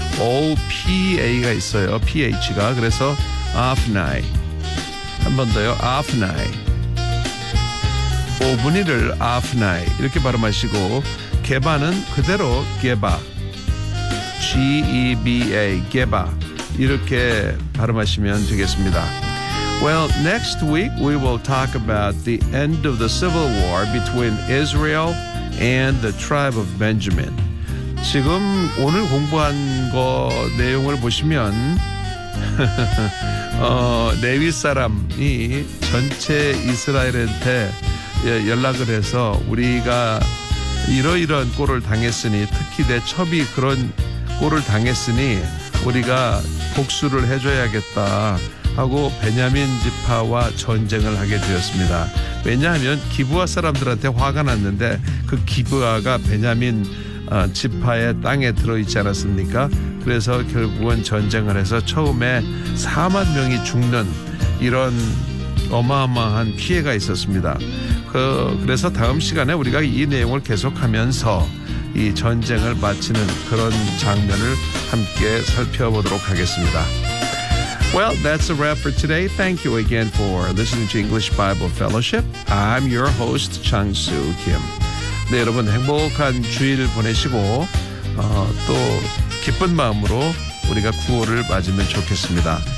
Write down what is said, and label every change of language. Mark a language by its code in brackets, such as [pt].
[ko] O-P-A가 있어요. P-H가. 그래서 아프나이. 한 번 더요. 아프나이. 오브니를 아프나이 이렇게 발음하시고 게바는 그대로 게바 G-E-B-A 게바 이렇게 발음하시면 되겠습니다. [en] Well, next week we will talk about the end of the civil war between Israel and the tribe of Benjamin. [ko] 지금 오늘 공부한 거 내용을 보시면 레위 사람이 전체 이스라엘한테 연락을 해서 우리가 이러이러한 꼴을 당했으니 특히 내 첩이 그런 꼴을 당했으니 우리가 복수를 해줘야겠다 하고 베냐민 지파와 전쟁을 하게 되었습니다. 왜냐하면 기브아 사람들한테 화가 났는데 그 기브아가 베냐민 지파의 땅에 들어있지 않았습니까? 그래서 결국은 전쟁을 해서 처음에 4만 명이 죽는 이런 어마어마한 피해가 있었습니다. 그래서 다음 시간에 우리가 이 내용을 계속하면서 이 전쟁을 마치는 그런 장면을 함께 살펴보도록 하겠습니다. [en] Well, that's a wrap for today. Thank you again for listening to English Bible Fellowship. I'm your host, 장수 김. [ko] 네, 여러분 행복한 주일 보내시고 또 기쁜 마음으로 우리가 구호를 맞으면 좋겠습니다.